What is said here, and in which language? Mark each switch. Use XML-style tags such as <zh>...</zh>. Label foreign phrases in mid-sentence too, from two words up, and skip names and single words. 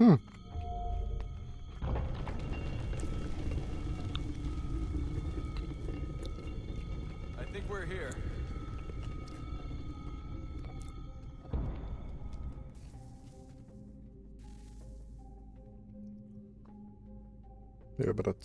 <en>I think we're here.</en> <bs>Je, brate.</bs>